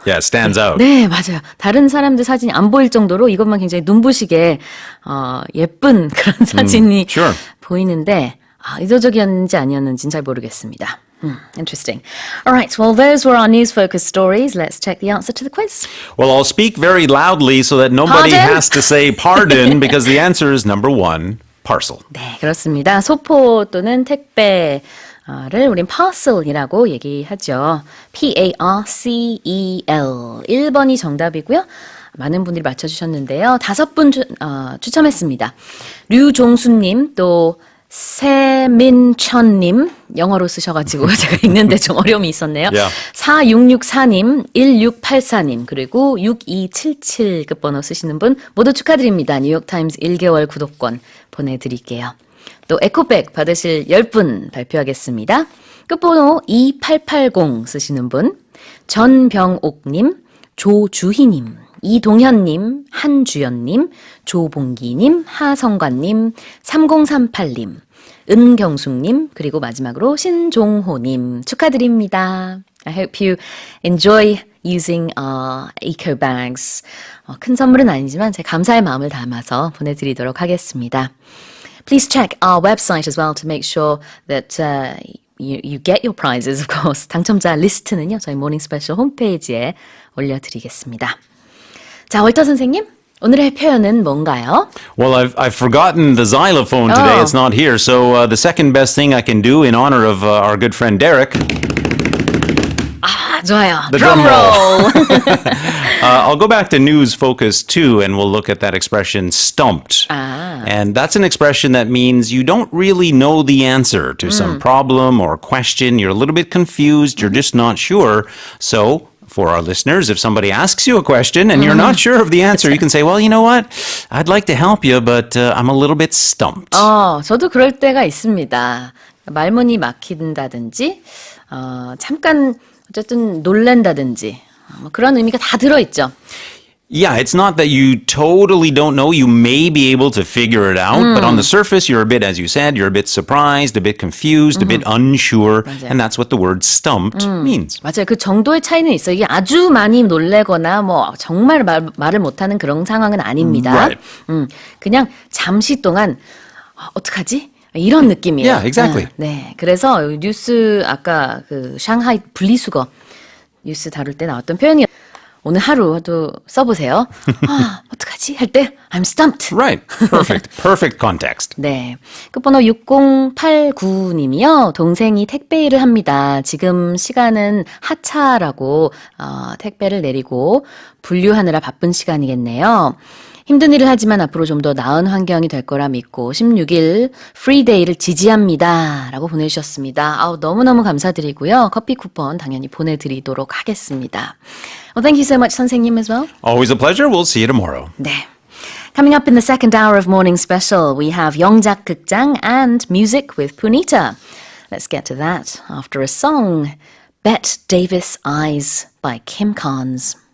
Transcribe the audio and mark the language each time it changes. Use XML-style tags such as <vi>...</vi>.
<en>Yeah, it stands out.</en> <ko>네, 맞아요. 다른 사람들 사진이 안 보일 정도로 이것만 굉장히 눈부시게 예쁜 그런 사진이</ko> <en>sure.</en> <ko>보이는데 의도적이었는지 아니었는지는 잘 모르겠습니다.</ko> <en>Interesting. All right, well, those were our news focus stories. Let's check the answer to the quiz. Well, I'll speak very loudly so that nobody Pardon? has to say pardon because the answer is number 1, parcel.</en> <ko>네, 그렇습니다. 소포 또는 택배를 우린 parcel이라고 얘기하죠. P-A-R-C-E-L. 1번이 정답이고요. 많은 분들이 맞춰주셨는데요. 5분 추첨했습니다. 류종수님, 또 세민천님, 영어로 쓰셔가지고 제가 읽는데 좀 어려움이 있었네요.</ko> <en>Yeah.</en> <ko>4664님, 1684님, 그리고 6277 끝번호 쓰시는 분 모두 축하드립니다. 뉴욕타임즈 1개월 구독권 보내드릴게요. 또 에코백 받으실 10분 발표하겠습니다. 끝번호 2880 쓰시는 분, 전병옥님, 조주희님, 이동현님, 한주연님, 조봉기님, 하성관님, 3038님, 은경숙님, 그리고 마지막으로 신종호님 축하드립니다.</ko> <en>I hope you enjoy using eco bags.</en> <ko>큰 선물은 아니지만 제 감사의 마음을 담아서 보내드리도록 하겠습니다.</ko> <en>Please check our website as well to make sure that you get your prizes, of course.</en> <ko>당첨자 리스트는요, 저희 모닝 스페셜 홈페이지에 올려드리겠습니다. 자, 월터 선생님, 오늘의 표현은 뭔가요?</ko> <en>Well, I've forgotten the xylophone today. Oh. It's not here. So the second best thing I can do in honor of our good friend Derek,</en> <ko>아, 좋아요.</ko> <en>The Drum drum roll. I'll go back to news focus 2 and we'll look at that expression stumped. And that's an expression that means you don't really know the answer to some problem or question. You're a little bit confused. You're just not sure. So for our listeners, if somebody asks you a question and you're not sure of the answer, you can say, well, you know what? I'd like to help you, but I'm a little bit stumped.</en> <ko>저도 그럴 때가 있습니다. 말문이 막힌다든지, 잠깐 어쨌든 놀란다든지, 뭐 그런 의미가 다 들어있죠.</ko> <en>Yeah, it's not that you totally don't know. You may be able to figure it out, but on the surface, you're a bit, as you said, you're a bit surprised, a bit confused, a bit unsure, and that's what the word stumped means.</en> <ko>맞아요. 그 정도의 차이는 있어요. 이게 아주 많이 놀래거나 뭐 정말 말을 못하는 그런 상황은 아닙니다.</ko> <en>Right.</en> <ko>그냥 잠시 동안 어떡하지? 이런 느낌이에요.</ko> <en>Yeah, exactly.</en> <ko>네, 그래서 뉴스 아까 그 샹하이 분리수거 뉴스 다룰 때 나왔던 표현이 오늘 하루도 써보세요. 어떡하지? 할 때</ko> <en>I'm stumped. Right. Perfect. Perfect context.</en> <ko>네. 끝번호 6089님이요. 동생이 택배 일을 합니다. 지금 시간은 하차라고 택배를 내리고 분류하느라 바쁜 시간이겠네요. 힘든 일을 하지만 앞으로 좀 더 나은 환경이 될 거라 믿고 16일 프리데이를 지지합니다. 라고 보내주셨습니다. 너무너무 감사드리고요. 커피 쿠폰 당연히 보내드리도록 하겠습니다.</ko> <en>Well, thank you so much,</en> <ko>선생님,</ko> <en>as well. Always a pleasure. We'll see you tomorrow.</en> <ko>네.</ko> <en>Coming up in the second hour of Morning Special, we have 영작 극장 and music with Punita. Let's get to that after a song, Bette Davis Eyes by Kim Carnes.</en>